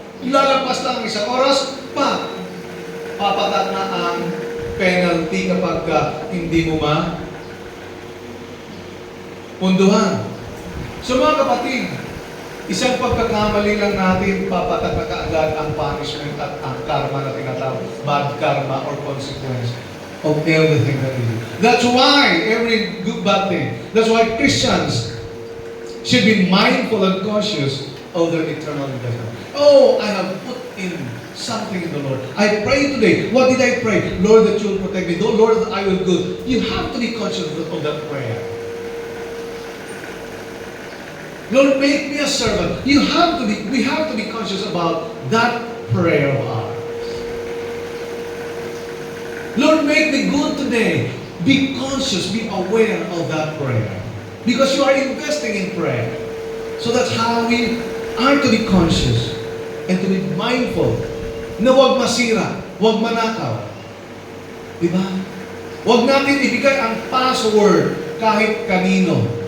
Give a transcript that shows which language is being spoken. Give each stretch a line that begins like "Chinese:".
Filipino: Lalagpas lang isang oras, papatak na ang penalty kapag hindi mo punduhan. So mga kapatid, isang pagkakamali lang natin, papatak na kaagad ang punishment at ang karma na tinatawag,
English: bad karma or consequence. of everything that we do. That's why every good bad thing. That's why Christians should be mindful and cautious of their eternal investment. Oh, I have put in something in the Lord. I prayed today. What did I pray? Lord, that you will protect me. Lord, that I will good. You have to be conscious of that prayer. Lord, make me a servant. We have to be conscious about that prayer of ours. Lord, make me good today. Be conscious, be aware of that prayer. Because you are investing in prayer. So that's how we are to be conscious and to be mindful
Filipino: na huwag masira, huwag manakaw. Diba? Huwag natin ibigay ang password kahit kanino.